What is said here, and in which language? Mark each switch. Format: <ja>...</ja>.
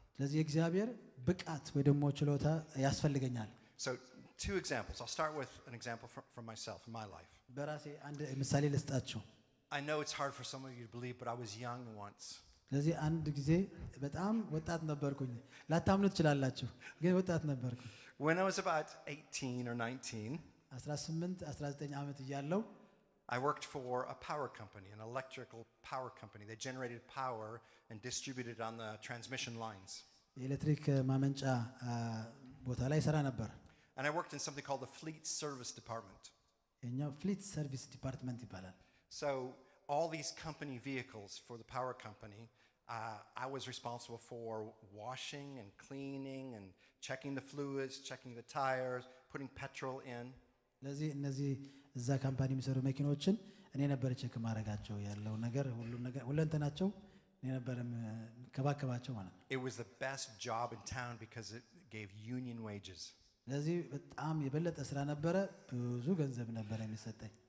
<am>ስለዚህ እግዚአብሔር ብቃት ወይ ደግሞ ችሎታ ያስፈልገኛል</am> <en>So, two examples. I'll start with an example from myself in my life.</en> <am>በራሴ አንድ ምሳሌ ልስጣችሁ</am> <en>I know it's hard for some of you to believe, but I was young once.</en> <am>ስለዚህ አንድ ጊዜ በጣም ወጣት ነበርኩኝ ላታምኑ ትችላላችሁ ግን ወጣት ነበርኩኝ</am> <en>When I was about 18 or 19,</en> <am>18 19 ዓመት እያለሁ</am> <en>I worked for a power company, an electrical power company. They generated power and distributed on the transmission lines.</en> <am>የኤሌክትሪክ ማመንጫ ቦታ ላይ ሰራ ነበር</am> <en>And I worked in something called the Fleet Service Department.</en> <am>የኛው ፍሊት ሰርቪስ ዲፓርትመንት ይባላል</am> <en>So all these company vehicles for the power company, I was responsible for washing and cleaning and checking the fluids, checking the tires, putting petrol in.</en> <am>ስለዚህ እነዚህ እዛ ካምፓኒ የሚሰሩ መኪኖችን እኔ ነበር ቼክ ማድረጋቸው ያለው ነገር ሁሉም ነገር ሁለንተናቸው እኔ ነበር ከባከባቸው ማለት ነው</am> <en>It was the best job in town because it gave union wages.</en> <am>ስለዚህ በጣም የበለጠ ስራ ነበረ ብዙ ገንዘብ ነበር የሚሰጠኝ</am>